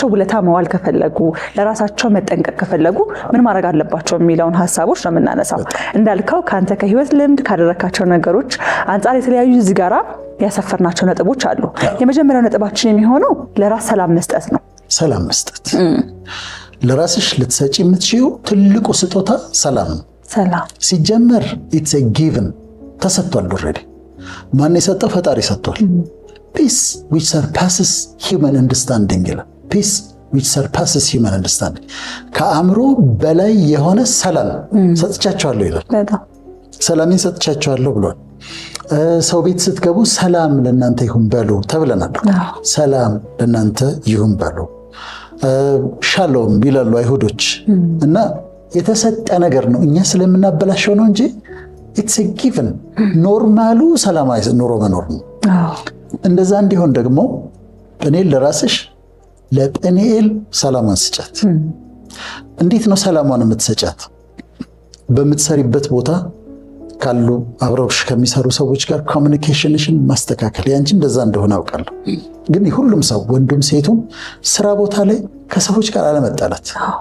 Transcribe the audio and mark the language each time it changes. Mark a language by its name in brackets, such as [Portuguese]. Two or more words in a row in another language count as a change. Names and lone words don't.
[Amharic] ውለታ መዋል ከፈለጉ ለራሳቸው መጠንቀቅ ከፈለጉ ምን ማድረግ አለባቸው የሚለውን ሐሳቦች ነው የምናነሳው። እንዳልከው ካንተ ከህይወት ልምድ ካደረካቸው ነገሮች አንፃር የተለያዩ እዚህ ጋራ ያሰፈርናቸው ነጥቦች አሉ። የመጀመሪያው ነጥባችን የሚሆነው ለራስ ሰላም መስጠት ነው። ሰላም መስጠት ለራስሽ ልትሰጪ የምትችይው ትልቁ ስጦታ ሰላም ነው። ሰላም ሲጀመር [English] it's a given [Amharic] ተሰጥቷል። ኦሬዲ ማን የሰጠው? ፈጣሪ ሰጥቷል። [English] peace which surpasses human understanding [Amharic] ይላል። [English] peace which surpasses human understanding [Amharic] ከአእምሮ በላይ የሆነ ሰላም ሰጥቻቸዋለሁ ይላል። ሰላምን ሰጥቻቸዋለሁ ብሏል። ሰው ቤት ስትገቡ ሰላም ለእናንተ ይሁን በሉ ተብለናል። ሰላም ለእናንተ ይሁን በሉ ሻሎም ይላሉ አይሁዶች። እና የተሰጠ ነገር ነው። እኛ ስለምናበላሸው ነው እንጂ [English] it's a given [Amharic] ኖርማሉ ሰላማዊ ኑሮ መኖር ነው። እንደዛ እንዲሆን ደግሞ ጵኒኤል ለራስሽ ለጵኒኤል ሰላሟን ስጫት። እንዴት ነው ሰላሟን የምትሰጫት? በምትሰሪበት ቦታ ካሉ አብረውሽ ከሚሰሩ ሰዎች ጋር ኮሚኒኬሽንሽን ማስተካከል። ያንቺ እንደዛ እንደሆነ አውቃለሁ። ግን ሁሉም ሰው ወንዱም ሴቱም ስራ ቦታ ላይ ከሰዎች ጋር አለመጣላት